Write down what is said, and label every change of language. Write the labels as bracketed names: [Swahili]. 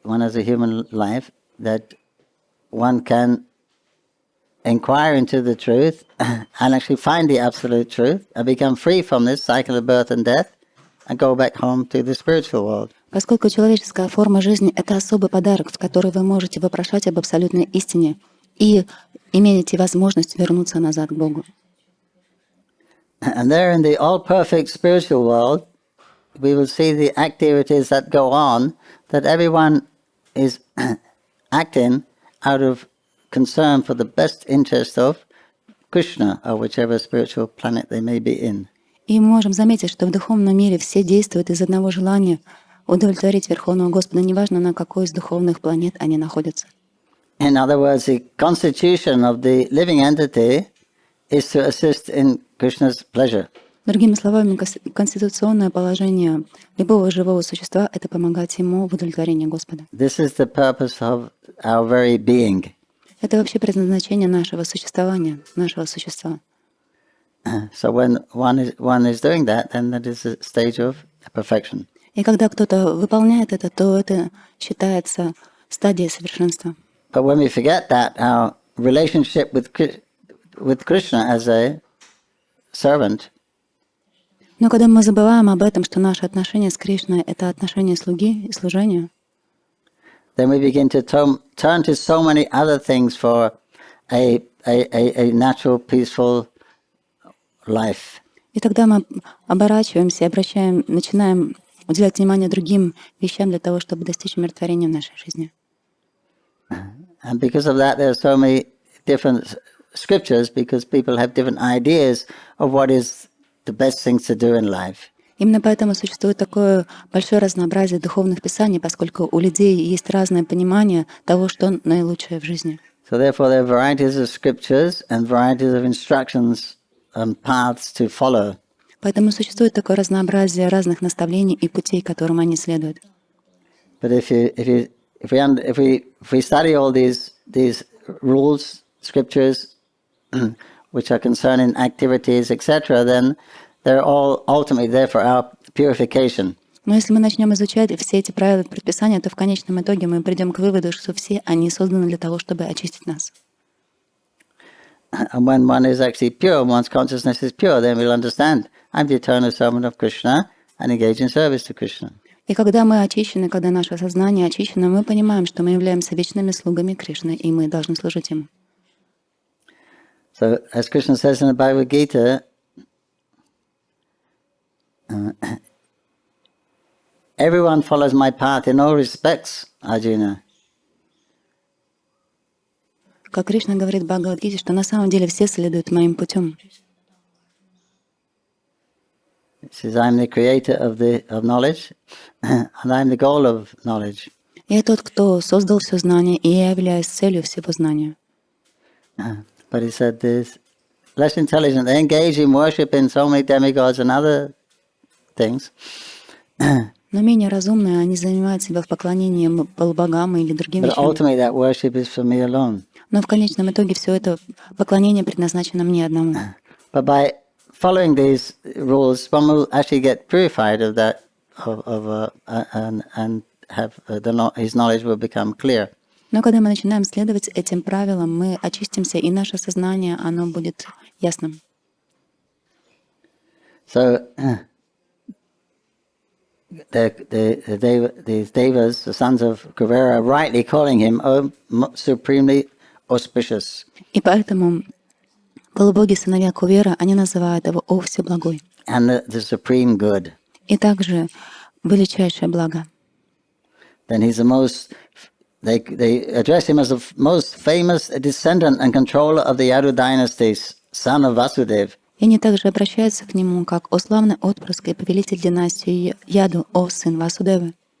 [English] One has a human life that one can inquire into the truth and actually find the absolute truth and become free from this cycle of birth and death and go back home to the spiritual world. [Russian] Поскольку человеческая форма жизни — это особый подарок, в который вы можете вопрошать об абсолютной истине и имеете возможность вернуться назад к Богу. [English] And there in the all-perfect spiritual world, we will see the activities that go on, that everyone is acting out of concern for the best interest of Krishna or whichever spiritual planet they may be in. [Russian] И мы можем заметить, что в духовном мире все действуют из одного желания удовлетворить Верховного Господа, неважно, на какой из духовных планет они находятся. [English] In other words, the constitution of the living entity is to assist in Krishna's pleasure. [Russian] Другими словами, конституционное положение любого живого существа — это помогать ему в удовлетворении Господа. [English] This is the purpose of our very being. [Russian] Это вообще предназначение нашего существования, нашего существа. [English] So when one is doing that, then that is a stage of perfection. [Russian] И когда кто-то выполняет это, то это считается стадией совершенства. [English] But when we forget that, our relationship with Krishna as a servant [Russian] Но когда мы забываем об этом, что наши отношения с Кришной — это отношения слуги и служения, [English] then we begin to turn to so many other things for a natural, peaceful life. [Russian] и тогда мы оборачиваемся и начинаем уделять внимание другим вещам для того, чтобы достичь умиротворения в нашей жизни. [English] And because of that, there are so many different scriptures, because people have different ideas of what is the best things to do in life. [Russian] Именно поэтому существует такое большое разнообразие духовных писаний, поскольку у людей есть разное понимание того, что наилучшее в жизни. [English] So therefore, there are varieties of scriptures and varieties of instructions and paths to follow. [Russian] Поэтому существует такое разнообразие разных наставлений и путей, которым они следуют. [English] But if we study all these rules, scriptures, which are concerning activities, etc., then they're all ultimately there for our purification. [Russian] Но если мы начнем изучать все эти правила и предписания, то в конечном итоге мы придем к выводу, что все они созданы для того, чтобы очистить нас. [English] And when one is actually pure, one's consciousness is pure, then we'll understand, I'm the eternal servant of Krishna and engage in service to Krishna. [Russian] И когда мы очищены, когда наше сознание очищено, мы понимаем, что мы являемся вечными слугами Кришны, и мы должны служить Ему. [English] So, as Krishna says in the Bhagavad Gita, everyone follows my path in all respects, Arjuna. [Russian] Как Кришна говорит в Бхагаватгите, что на самом деле все следуют моим путем. [English] He says, I'm the creator of knowledge, and I'm the goal of knowledge. [Russian] Я тот, кто создал все знание, и я являюсь целью всего знания. [English] But he said this, less intelligent, they engage in worship in so many demigods and other things. [Russian] Но менее разумные, они занимают себя в поклонении полубогам или другим [English] But [Russian] вещам. [English] ultimately that worship is for me alone. [Russian] Но в конечном итоге все это поклонение предназначено мне одному. [English] But by following these rules, one will actually get purified of that, and have his knowledge will become clear. [Russian] Но когда мы начинаем следовать этим правилам, мы очистимся, и наше сознание, оно будет ясным. [English] So these devas, the sons of Kuvera, are rightly calling him supremely auspicious. [Russian] И поэтому полубоги, сыновья Кувера, они называют его «О Всеблагой». [English] And the supreme good. [Russian] И также величайшее благо. [English] Then he's the most. They address him as the most famous descendant and controller of the Yadu dynasty, son of Vasudeva. [Russian] И они также обращаются к нему как «О славный отпрыск и повелитель династии Яду, о сын Васудевы».